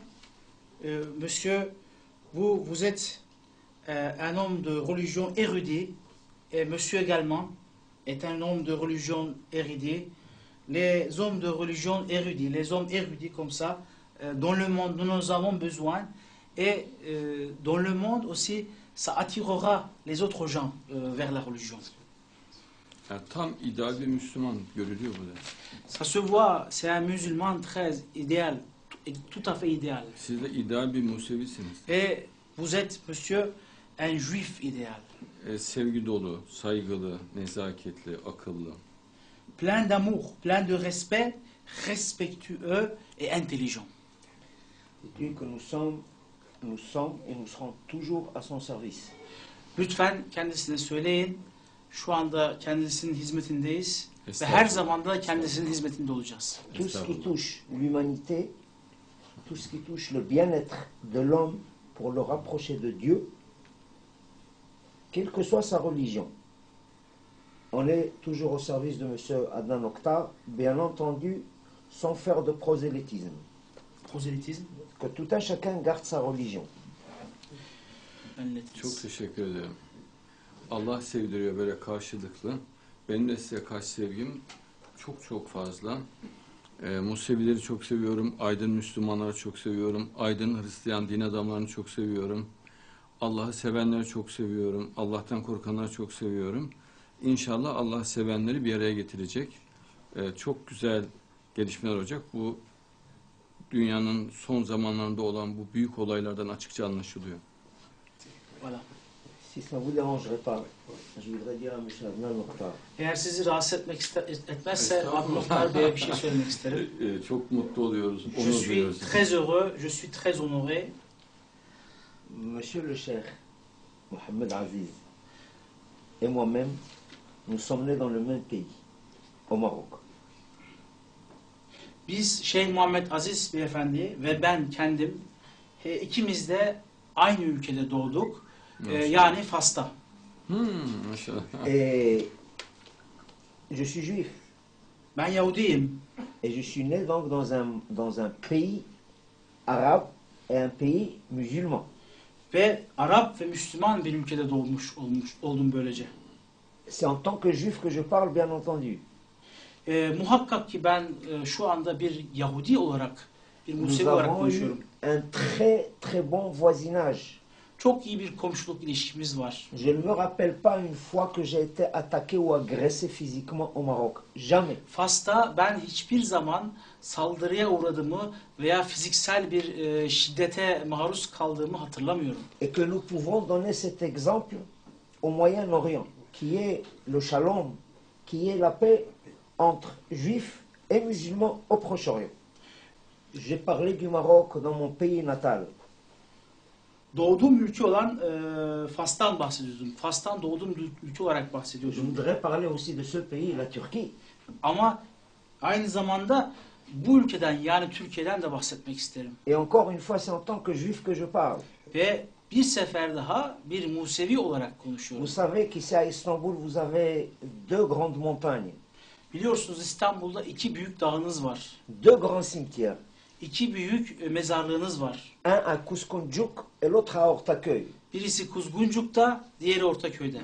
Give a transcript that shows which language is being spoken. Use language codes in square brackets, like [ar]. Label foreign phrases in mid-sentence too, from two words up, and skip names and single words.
[fr] Monsieur, vous êtes un homme de religion érudit et monsieur également est un homme de religion érudit. Les hommes de religion érudits, les hommes érudits comme ça, dans le monde, nous en avons besoin et dans le monde aussi, ça attirera les autres gens vers la religion. [tr] Yani tam ideal bir Müslüman görülüyor burada. [fr] Ça se voit, c'est un musulman très idéal, tout à fait idéal. [tr] Siz de ideal bir Musevisiniz. [fr] Et vous êtes, monsieur, un juif idéal. [tr] Sevgi dolu, saygılı, nezaketli, akıllı. [fr] Plein d'amour, plein de respect, respectueux et intelligent. Dieu que nous sommes et nous serons toujours à son service. [tr] Lütfen kendisine söyleyin. Şu anda kendisinin hizmetindeyiz ve her Estağfurullah. zaman da kendisinin hizmetinde olacağız. [fr] Tout ce qui touche l'humanité, tout ce qui touche le bien-être de l'homme pour le rapprocher de Dieu, quelle que soit sa religion. On est toujours au service de M. Adnan Oktar, bien entendu, sans faire de prosélytisme. Prosélytisme. Que tout un chacun garde sa religion. [tr] Çok teşekkür ederim. Allah sevdiriyor böyle karşılıklı. Benim de size karşı sevgim çok çok fazla. Musevileri çok seviyorum. Aydın Müslümanları çok seviyorum. Aydın Hristiyan din adamlarını çok seviyorum. Allah'ı sevenleri çok seviyorum. Allah'tan korkanları çok seviyorum. İnşallah Allah sevenleri bir araya getirecek. Çok güzel gelişmeler olacak. Bu dünyanın son zamanlarında olan bu büyük olaylardan açıkça anlaşılıyor. [fr] Voilà. Si ça ne vous dérangerait pas, je voudrais dire à M. Adnan Oktar. [tr] Eğer sizi rahatsız etmezse Adnan Oktar Bey'e bir şey söylemek isterim. Çok mutlu oluyoruz. [fr] Je [tr] Onur [fr] suis [tr] duyuyoruz. [fr] très heureux, je suis très honoré. Monsieur le Cheikh Mohamed Aziz et moi-même, nous sommes nés dans le même pays, au Maroc. [tr] Biz Şeyh Muhammed Aziz Beyefendi ve ben kendim ikimiz de aynı ülkede doğduk. Yani Fas'ta. Maşallah. [fr] Et je suis juif. [tr] Ben Yahudiyim. [fr] Et je suis né donc dans un pays arabe et un pays musulman. [tr] Ve Arap ve Müslüman bir ülkede oldum böylece. [fr] C'est en tant que juif que je parle, bien entendu. [tr] Muhakkak ki ben şu anda bir Yahudi olarak, bir [fr] Nous [tr] Musevi olarak [fr] avons eu [tr] konuşuyorum. [fr] un très très bon voisinage. [tr] Çok iyi bir komşuluk ilişkimiz var. [fr] Je ne me rappelle pas une fois que j'ai été attaqué ou agressé physiquement au Maroc. Jamais. [tr] Fas'ta ben hiçbir zaman saldırıya uğradığımı veya fiziksel bir şiddete maruz kaldığımı hatırlamıyorum. [fr] Et que nous pouvons donner cet exemple au Moyen-Orient, qui est le shalom, qui est la paix entre juifs et musulmans au Proche-Orient. J'ai parlé du Maroc dans mon pays natal. [tr] Doğduğum ülke olan Fas'tan bahsediyordum. Fas'tan doğduğum ülke olarak [fr] Je [tr] bahsediyordum. [fr] voudrais parler aussi de ce pays, la Turquie. [tr] Ama aynı zamanda bu ülkeden yani Türkiye'den de bahsetmek isterim. [fr] Et encore une fois, c'est en tant que juif que je parle. [tr] Ve bir sefer daha bir Musevi olarak konuşuyorum. [fr] Vous savez qu'ici à Istanbul, vous avez deux grandes montagnes, [tr] Biliyorsunuz İstanbul'da iki büyük dağınız var. [fr] deux grands cimetières. [tr] İki büyük mezarlığınız var. [fr] Un à Kouskoundjouk et l'autre à Ortaköy. [tr] Birisi Kuzguncuk'ta, diğeri Ortaköy'de.